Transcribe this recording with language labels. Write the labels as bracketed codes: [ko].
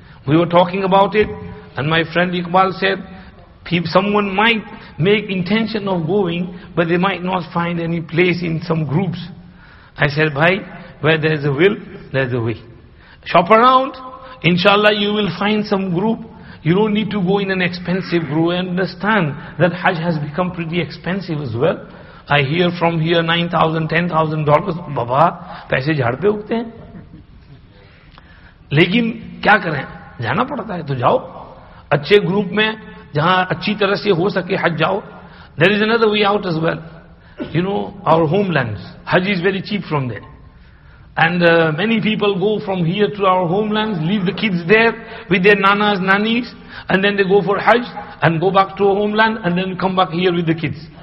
[en] We were talking about it. And my friend Iqbal said, someone might make intention of going, but they might not find any place in some groups. I said, bhai, where there is a will, there is a way. Shop around, inshallah you will find some group. You don't need to go in an expensive group. I understand that Hajj has become pretty expensive as well. I hear from here $9,000, $10,000. [hi] Baba, पैसे झाड़ पे उगते हैं. लेकिन क्या करें? जाना पड़ता है तो जाओ. अच्छे ग्रुप में जहां अच्छी तरह से हो सके हज जाओ. [en] There is another way out as well. Our homelands, Hajj is very cheap from there. And many people go from here to our homelands, leave the kids there with their nanas, nannies, and then they go for Hajj and go back to a homeland and then come back here with the kids.